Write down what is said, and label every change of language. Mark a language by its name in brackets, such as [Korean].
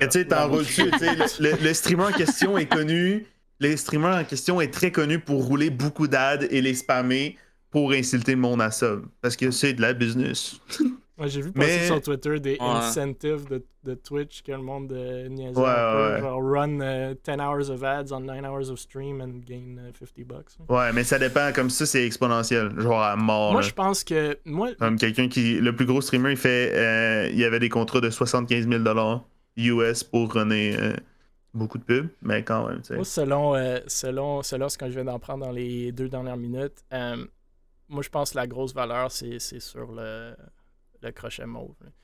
[French] Mais tu sais, t'enroules dessus. Le streamer en question est connu. Le streamer en question est très connu pour rouler beaucoup d'ads et les spammer pour insulter le monde à sub. Parce que c'est de la business. Moi, j'ai vu passer sur Twitter des incentives de Twitch que le monde niaisait un peu. [English] Genre, run 10 hours of ads on 9 hours of stream and gain $50. [French] Ouais, mais ça dépend. Comme ça, c'est exponentiel. Genre à mort. Moi, je pense que... Comme quelqu'un qui... Le plus gros streamer, il y avait des contrats de 75 000$ US pour runner beaucoup de pubs. Mais quand même, tu sais. Moi, selon ce que je viens d'en prendre dans les 2 dernières minutes, moi, je pense que la grosse valeur, c'est sur le crochet mauve.